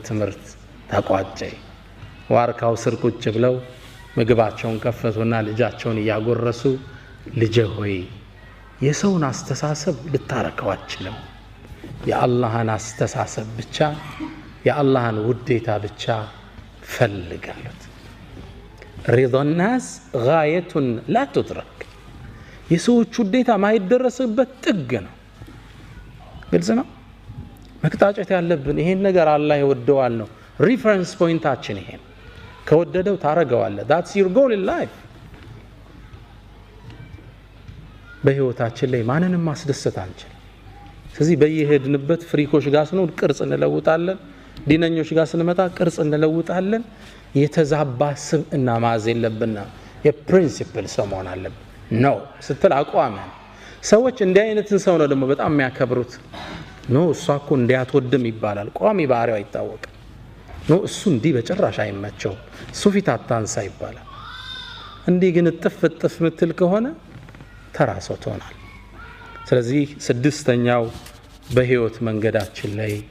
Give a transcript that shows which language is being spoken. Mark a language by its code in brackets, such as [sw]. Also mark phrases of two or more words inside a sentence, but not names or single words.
[am] ትምህርት ተቋጨ ዋርካው ስር ቁጭ ብለው ምግባቸውን ከፈቱና ልጃቸውን ያጎረሱ ልጄ ሆይ የሰውን አስተሳሰብ ልታረከው አትችልም የአላህን አስተሳሰብ ብቻ የአላህን ውዴታ ብቻ ፈልጋሉት [ar] رضا الناس غاية لا تدرك [am] የሰዎች ውዴታ ማይደረስበት ጥግ ነው ግልጽ ነው መክታጨት ያለብን ይሄን ነገር አላህ ይወደዋል ነው [en] reference pointachin [am] ይሄ ከወደደው ታረጋዋለህ [en] that's your goal in life [am] በህይወታችን ላይ ማንንም ማስደሰት አንችል ስለዚህ በየሄድንበት ፍሪኮች ጋር ስንሆን ቅርጽ እንለውጣለን ዲነኞች ጋር ስንመጣ ቅርጽ እንለውጣለን የተዛባ ስብዕና ማዝ የለብንና የፕሪንሲፕል ሰው መሆን አለብን ነው ስትል አቋም ሰዎች እንዲህ አይነትን ሰው ነው ደግሞ በጣም የሚያከብሩት ነው እሷ እኮ እንዲያትወድም ይባላል ቋሚ ባህሪው አይታወቅም ነው እሱ እንዲህ በጭራሽ አይመቸው እሱ ፊት አታንሳ ይባላል እንዲህ ግን ጥፍጥፍ ምትል ከሆነ ተራሶ ትሆናል ስለዚህ ስድስተኛው በህይወት መንገዳችን ላይ